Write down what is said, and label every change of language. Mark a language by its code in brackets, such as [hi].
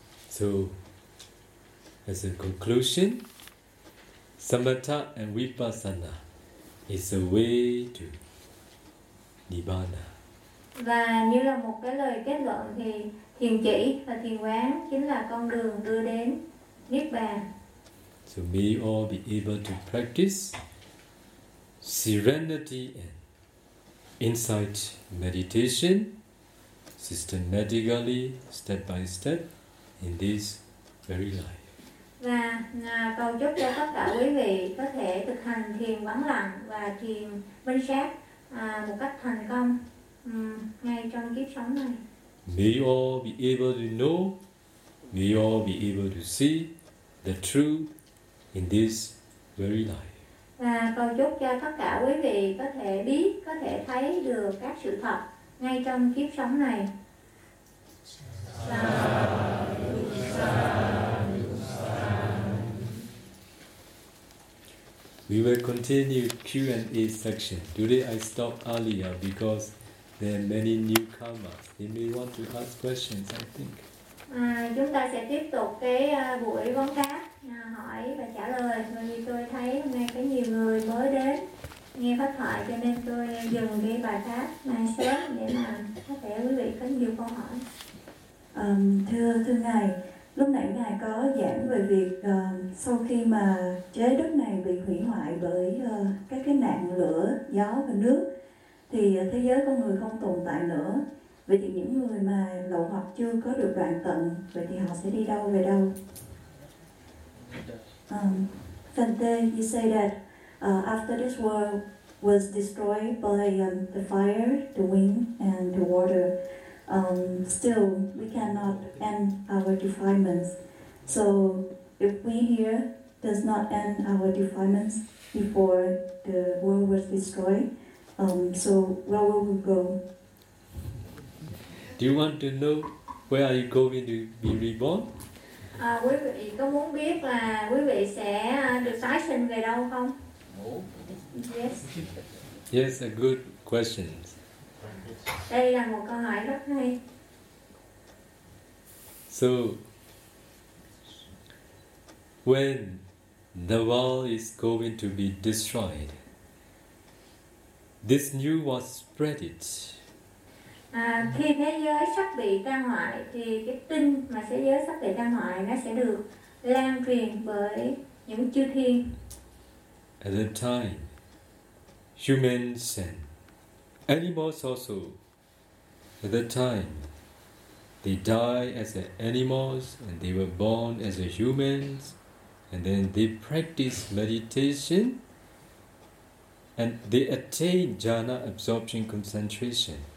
[en] So, as a conclusion, Samatha and Vipassana is a way to Nibbana. [vi] Và như là một cái lời kết luận thì thiền chỉ và thiền quán chính là con đường đưa đến Niết Bàn. [en] So may all be able to practice serenity and insight meditation systematically, step by step, in this very life. [vi] Và cầu chúc cho tất cả quý vị có thể thực hành thiền vắng lặng và thiền minh sát một cách thành công ngay trong kiếp sống này. [en] May you all be able to know, may you all be able to see the truth in this very life. [vi] Và cầu chúc cho tất cả quý vị có thể biết, có thể thấy được các sự thật ngay trong kiếp sống này. [en] We will continue Q&A section. Today I stop earlier because there are many newcomers. They may want to ask questions, I think. [vi] Chúng ta sẽ tiếp tục cái buổi vấn đáp. Hỏi và trả lời, bởi vì tôi thấy hôm nay có nhiều người mới đến nghe pháp thoại, cho nên tôi dừng cái bài pháp này sớm để mà có thể quý vị có nhiều câu hỏi. Thưa ngài, Lúc nãy Ngài có giảng về việc sau khi mà trái đất này bị hủy hoại bởi các cái nạn lửa, gió và nước thì thế giới con người không tồn tại nữa. Vậy thì những người mà lậu hoặc chưa có được đoạn tận, vậy thì họ sẽ đi đâu về đâu? [en] Fante, you say that after this world was destroyed by the fire, the wind and the water, still we cannot end our defilements. So if we here does not end our defilements before the world was destroyed, so where will we go? Do you want to know where are you going to be reborn? [vi] Quý vị có muốn biết là quý vị sẽ được tái sinh về đâu không? [en] Yes. Yes, a good question. [vi] Đây là một câu hỏi rất hay. [en] So, when the world is going to be destroyed, this news was spread. [vi] Khi thế giới sắp bị tan hoại thì cái tin mà thế giới sắp bị tan hoại nó sẽ được lan truyền bởi những chư thiên. [en] At that time, humans and animals also, at that time, they die as animals and they were born as humans, and then they practice meditation and they attain jhana absorption concentration.